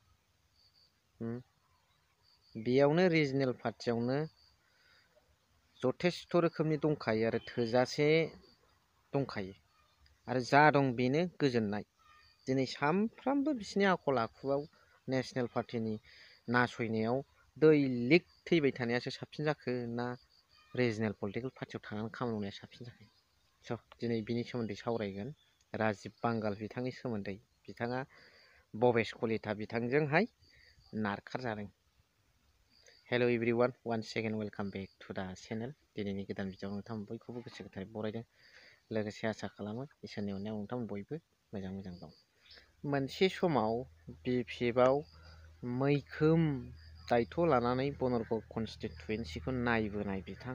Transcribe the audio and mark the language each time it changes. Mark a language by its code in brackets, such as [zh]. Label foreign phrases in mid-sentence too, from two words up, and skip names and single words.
[brx] बेयावनो [en] regional party [brx] जथेस्थ रोखोमनि दंखायो आरो थोजासे दंखायो आरो जा दं बेनो गोजोननाय दिनै सामफ्रामबो बिसिनि आखल आखुआव [en] national party [brx] नासयनायाव दैलिक थैबाय थानायासो साबसिन जाखो ना [en] regional political party [brx] थानानै खामानि मावनाया साबसिन जाखो स' दिनै बिनि सोमोन्दै सावरायगोन राजीब बांगाल बिथांनि सोमोन्दै बिथाङा बबिस्कलिता बिथांजोंहाय नारखार जादों [en] hello everyone one second welcome back to the channel [brx] दिनैनि गोदान भिडिअ नोंथां बयखौबो गोसो गोथारै बरायदों लोगोसे आसा खालामो इसोरनि अननायाव नोंथां बयबो मोजां दं मोनसे समाव BPFआव मैखोम दायथ' लानानै बनरगाव कन्स्टिटुएन्सिखौ नायबोनाय बिथां